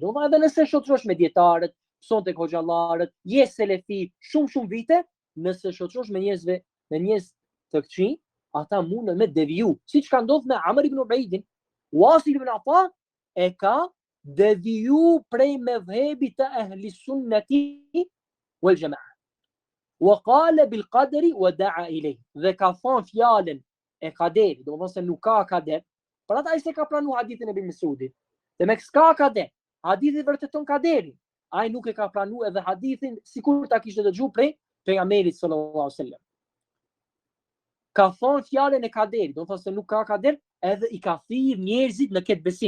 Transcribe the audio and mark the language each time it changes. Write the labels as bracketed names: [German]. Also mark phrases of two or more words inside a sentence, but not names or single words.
[Albanian] Do edhe nëse shoqërosh me dietarët, son tek hoxhallarët, je selefi shumë vite, nëse shoqërosh me njerëz të këqij, ata mundën me deviju. Siç ka ndodhur me Amr ibn Ubaydin, Wasil ibn Ata e ka deviju prej medhhebit të [Arabic] أهل السنة والجماعة. وقال بالقدر ودعا إليه. [Albanian] Dhe ka thon fjalën e kaderit, do të thonë se nuk ka kader. Por ata ai se ka pranuar hadithin e Ibn Mesudit. Dhe me s'ka kader. Hadithi vërteton kaderin. Ai nuk e ka pranuar edhe hadithin sikur ta kishte dëgjuar prej pejgamberit [Arabic] صلى الله عليه وسلم. [Albanian] Ka thon fjalën e kaderit, do të thonë se nuk ka kader, edhe i ka thirr njerëzit në këtë besim.